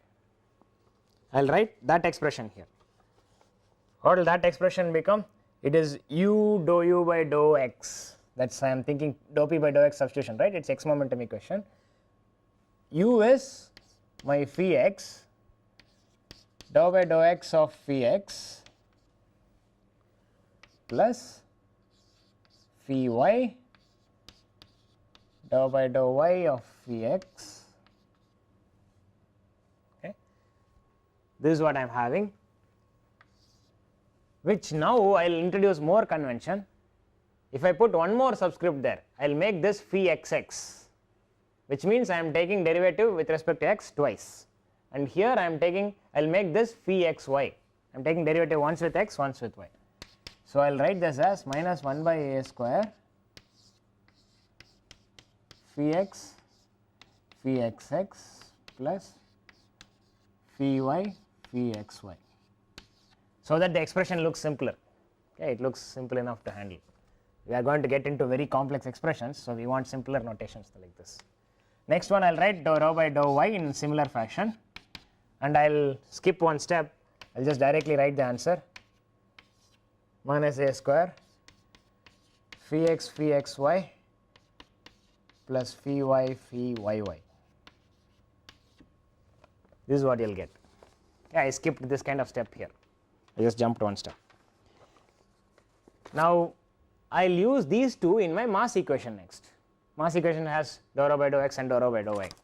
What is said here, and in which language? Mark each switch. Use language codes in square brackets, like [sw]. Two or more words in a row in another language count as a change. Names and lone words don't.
[en] I will write that expression here. What will that expression become? It is u dou u by dou x, that is I am thinking dou p by dou x substitution, right, it is x momentum equation. U is my phi x, dou by dou x of phi x plus phi y, dou by dou y of phi x. Okay. This is what I am having, which now I will introduce more convention. If I put one more subscript there, I will make this phi xx, which means I am taking derivative with respect to x twice, and here I am taking, I will make this phi xy, I am taking derivative once with x, once with y. So I will write this as minus 1 by a square phi x phi xx plus phi y phi xy, so that the expression looks simpler. Okay, it looks simple enough to handle. We are going to get into very complex expressions, so we want simpler notations like this. Next one I will write dou rho by dou y in similar fashion, and I will skip one step. I will just directly write the answer, minus a square phi x phi xy plus phi y phi yy. This is what you will get. Yeah, I skipped this kind of step here, I just jumped one step. Now I will use these two in my mass equation next. Mass equation has dou rho by dou x and dou rho by dou y.